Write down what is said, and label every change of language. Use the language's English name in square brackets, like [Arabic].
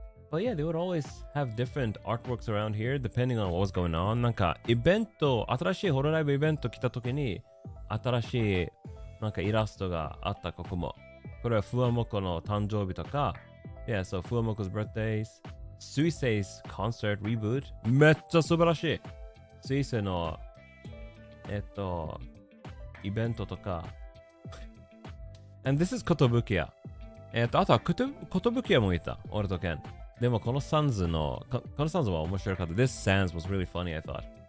[English] But yeah, they would always have different artworks around here depending on what was going on. [Japanese] なんかイベント、新しいホロライブイベント来た時に新しいなんかイラストがあったここも。これはフワモコの誕生日とか。 [English] Yeah, so フワモコ 's birthdays. スイセイ 's concert reboot. [Japanese] めっちゃ素晴らしい。スイセイのイベントとか。 [English] And this is コトブキヤ。 [Japanese] あとはコトブキヤもいた。俺とケン。でもこのサンズは面白かった。 [English] This Sans was really funny, I thought.